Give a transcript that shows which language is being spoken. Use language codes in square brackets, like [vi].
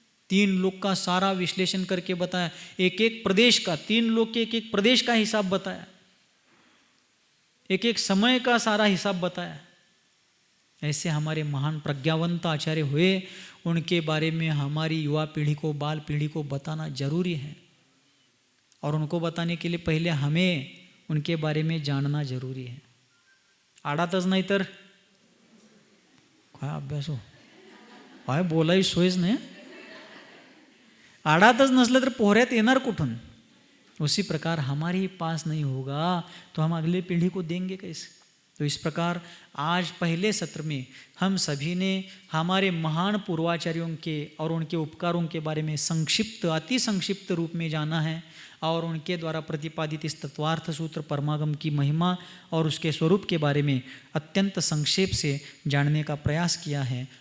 [hi] 3 लोक का सारा विश्लेषण करके बताया, एक एक प्रदेश का, 3 लोक के एक एक प्रदेश का हिसाब बताया, एक एक समय का सारा हिसाब बताया. ऐसे हमारे महान प्रज्ञावंत आचार्य हुए. उनके बारे में हमारी युवा पीढ़ी को, बाल पीढ़ी को बताना जरूरी है. और उनको बताने के लिए पहले हमें उनके बारे में जानना जरूरी है. [mr] आडातच नाही तर काय अभ्यास हो, काय बोलाय सोयच नाही. आडातच नसलं तर पोहऱ्यात येणार कुठून. [hi] उसी प्रकार हमारे ही पास नहीं होगा तो हम अगले पीढ़ी को देंगे कैसे. तो इस प्रकार आज पहले सत्र में हम सभी ने हमारे महान पूर्वाचार्यों के और उनके उपकारों के बारे में संक्षिप्त, अति संक्षिप्त रूप में जाना है, और उनके द्वारा प्रतिपादित इस तत्वार्थ सूत्र परमागम की महिमा और उसके स्वरूप के बारे में अत्यंत संक्षेप से जानने का प्रयास किया है.